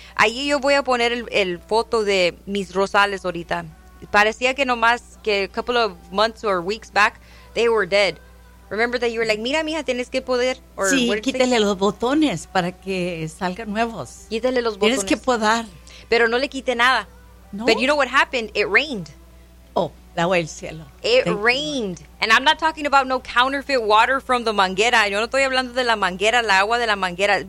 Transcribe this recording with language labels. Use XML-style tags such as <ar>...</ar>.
<es>Allí yo voy a poner el foto de mis rosales ahorita. Parecía que nomás que</es> <en>a couple of months or weeks back, they were dead. Remember that you were like,</en> <es>mira, mija, tienes que poder. Or, sí, quítale los botones para que salgan nuevos. Quítale los botones. Tienes que podar. Pero no le quite nada. No.</es> <en>But you know what happened? It rained.</en> <es>Oh, la agua del cielo.</es> <en>It Thank rained. You. And I'm not talking about no counterfeit water from the manguera.</en> <es>Yo no estoy hablando de la manguera, la agua de la manguera.</es>